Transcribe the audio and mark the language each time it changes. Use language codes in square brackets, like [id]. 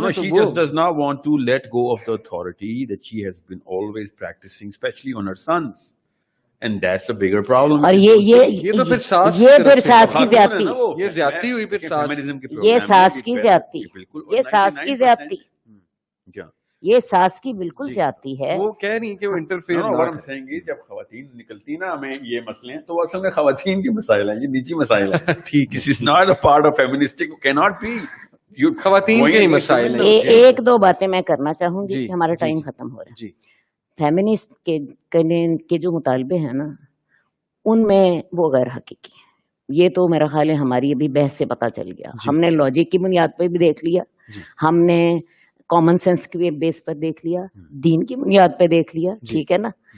[en] No, she just does not want to let go of the authority that she has been always practicing, especially on her sons. And that's a bigger problem. [ur] اور یہ تو پھر ساس کی زیادتی, یہ زیادتی ہوئی, پھر یہ ساس کی زیادتی, یہ ساس کی زیادتی, یہ ساس کی بالکل زیادتی ہے. وہ کہہ رہی کہ وہ انٹرفیئر نہ کریں گی. جب خواتین نکلتی نا ہمیں یہ مسئلے ہیں, تو اصل میں خواتین کے مسائل ہیں, یہ نجی مسائل ہیں. ٹھیک. [en] This is not a part of feministic, cannot be. [ur] خواتین کے ہی مسائل ہیں. ایک 2 باتیں میں کرنا چاہوں گی, ہمارا ٹائم ختم ہو رہا ہے. جی. فیمنسٹ کے جو مطالبے ہیں نا, ان میں وہ غیر حقیقی ہیں. یہ تو میرا خیال ہے ہماری ابھی بحث سے پتہ چل گیا. ہم نے لاجک کی بنیاد پہ بھی دیکھ لیا, ہم نے کامن سینس کے بیس پر دیکھ لیا, دین کی بنیاد پہ دیکھ لیا, ٹھیک ہے نا.